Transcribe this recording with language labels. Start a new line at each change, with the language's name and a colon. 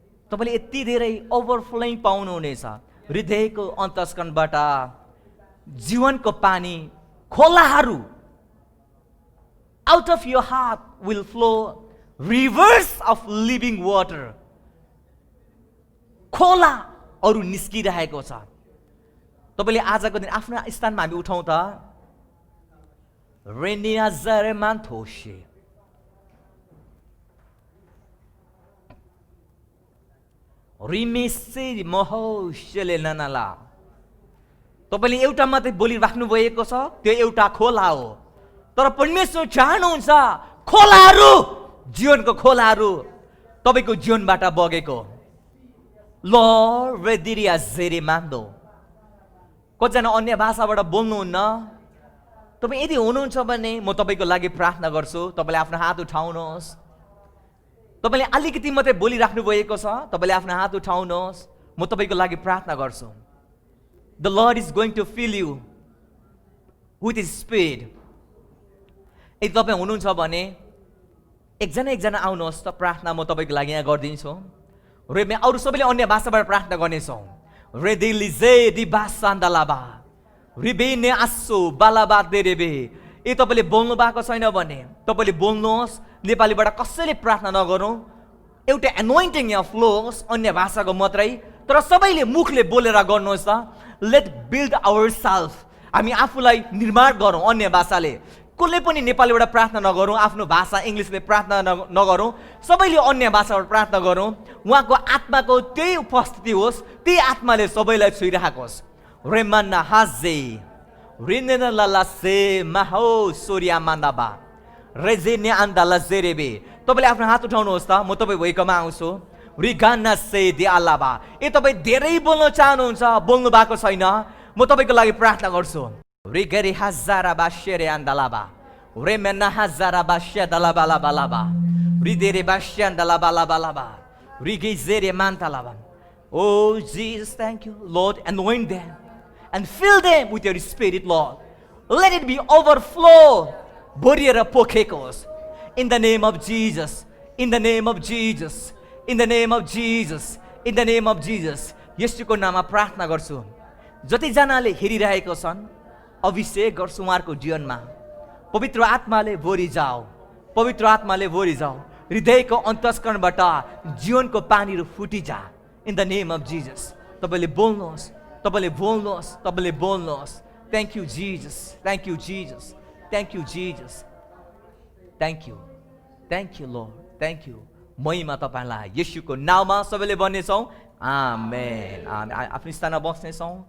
Nepali: तपाईँले यति धेरै ओभरफ्लोइङ पाउनुहुनेछ। हृदयको अन्तस्करणबाट जीवनको पानी खोलाहरू,
English: out of your heart will flow rivers of living water,
Nepali: खोलाहरू निस्किरहेको छ। तपाईँले आजको दिन आफ्नो स्थानमा हामी उठाउँ त। रेनिया जरेमान थोसे, रिमेसे महोशले ननाला। तपाईँले एउटा मात्रै बोलिराख्नु भएको छ, त्यो एउटा खोला हो। तर परमेश्वर चाहनुहुन्छ खोलाहरू, जीवनको खोलाहरू तपाईँको जीवनबाट बगेको। लर्ड रेदिरिया जेरे मान्दो। कतिजना अन्य भाषाबाट बोल्नुहुन्न, तपाईँ यदि हुनुहुन्छ भने म तपाईँको लागि प्रार्थना गर्छु। तपाईँले आफ्नो हात उठाउनुहोस्। तपाईँले अलिकति मात्रै बोलिराख्नु भएको छ, तपाईँले आफ्नो हात उठाउनुहोस्, म तपाईँको लागि प्रार्थना गर्छु।
English: The lord is going to fill you with his spirit.
Nepali: यदि तपाईँ हुनुहुन्छ भने एकजना आउनुहोस् त, प्रार्थना म तपाईँको लागि यहाँ गरिदिन्छु। रे अरू सबैले अन्य भाषाबाट प्रार्थना गर्नेछौँ। रेदिलिजे दिबासान्दालाबा रिबेने आसो बालाबा देरेबे। ए तपाईँले बोल्नु भएको छैन भने तपाईँले बोल्नुहोस्। नेपालीबाट कसैले प्रार्थना नगरौँ, एउटा एनोइन्टिङ यहाँ फ्लो होस्, अन्य भाषाको मात्रै, तर सबैले मुखले बोलेर गर्नुहोस् त।
English: let build our self,
Nepali: हामी आफूलाई निर्माण गरौँ अन्य भाषाले। कसले पनि नेपालीबाट प्रार्थना नगरौँ, आफ्नो भाषा इङ्ग्लिसले प्रार्थना नगरौँ, सबैले अन्य भाषाबाट प्रार्थना गरौँ। उहाँको आत्माको त्यही उपस्थिति होस्, त्यही आत्माले सबैलाई छुइरहेको होस्। रेमन्ना हाजे रिनेना लाला से माहो सोरिया मान्दाबा रेजेने आन्दाला जेरेबे। तपाईँले आफ्नो हात उठाउनुहोस् त, म तपाईँ भइकमा आउँछु। रिगाना से दे आलाबा। ए तपाईँ धेरै बोल्न चाहनुहुन्छ, बोल्नु भएको छैन, म तपाईँको लागि प्रार्थना गर्छु। रिगरी हजारा बाशेरे आन्दालाबा रेमेना हजारा बाशे दलाबाला बालाबा रिदेरे बाशे दलाबाला बालाबा रिगे जेरे मान्तालाबा।
English: Oh Jesus, thank you, Lord. Anoint them and fill them with your spirit, Lord. Let it be overflow. Boriera pokekos. In the name of Jesus. In the name of Jesus. In the name of Jesus. In the name of Jesus.
Nepali: येशूको नाममा प्रार्थना गर्छु। जतिजनाले हेरिरहेको छन्, अभिषेक गर्छु उहाँहरूको जीवनमा। पवित्र आत्माले भरि जाओ, पवित्र आत्माले भरि जाओ। हृदयको अन्तस्करणबाट जीवनको पानीहरू फुटिजा।
English: In the name of Jesus.
Nepali: तपाईँले बोल्नुहोस्, तपाईँले बोल्नुहोस्, तपाईँले बोल्नुहोस्।
English: Thank you Jesus. Thank you Jesus. Thank you Jesus. Thank you. Thank you Lord. Thank you.
Nepali: महिमा तपाईँलाई येशूको नाउँमा सबैले भन्नेछौँ आमेन। आफ्नो स्थानमा बस्नेछौँ।